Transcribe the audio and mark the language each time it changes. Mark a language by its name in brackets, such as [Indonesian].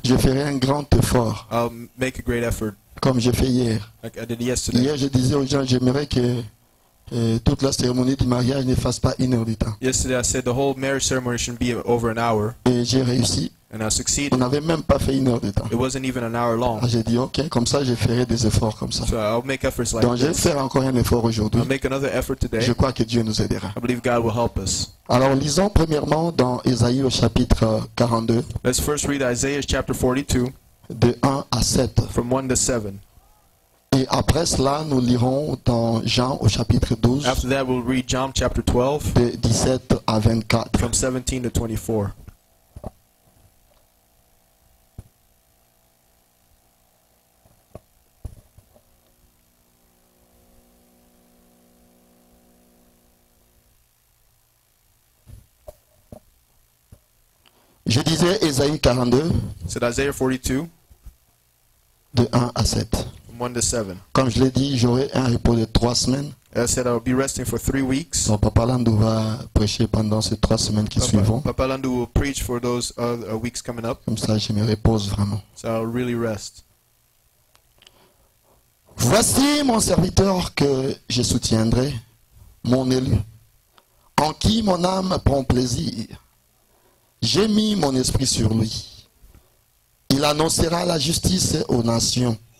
[French] Je ferai un grand effort, [English] I'll make a great effort, [French] comme j'ai fait hier. [English] like I did yesterday. [French] Hier, je disais aux gens, j'aimerais que toute la cérémonie du mariage ne fasse pas 1 heure de temps. [English] Yesterday I said the whole marriage ceremony shouldn't be over an hour, [French] Et j'ai réussi. [English] and I [French] On [English] succeeded. [French] n'avait même pas fait 1 heure de temps. [English] It wasn't even an hour long. [French] J'ai dit, ok, comme ça, je ferai des efforts comme ça. [English] So I'll make efforts like [French] Donc, je vais [English] this. [French] faire encore un effort aujourd'hui. [English] I'll make another effort today. [French] Je crois que Dieu nous aidera. [English] I believe God will help us. [French] Alors, lisons premièrement dans Ésaïe au chapitre 42, [English] Let's first read Isaiah chapter 42, [French] de 1 à 7. [English] from 1 to 7. [French] Et après cela, nous lirons dans Jean au chapitre 12, [English] After that, we'll read John chapter 12, [French] de 17 à 24. [English] from 17 to 24. [French] Je disais Ésaïe 42, [English] Said Isaiah 42, [French] de 1 à 7. [English] 1 to 7. [French] Comme je l'ai dit, j'aurai un repos de 3 semaines. [English] I said I'll be resting for 3 weeks. [French] Donc Papa Landou va prêcher pendant ces 3 semaines qui suivront. [English] Papa Landu will preach for those weeks coming up. [French] Comme ça, je me repose vraiment. [English] So I'll really rest. [French] Voici mon serviteur que je soutiendrai, mon élu, en qui mon âme prend plaisir. J'ai mis mon esprit sur lui. Il annoncera la justice aux nations.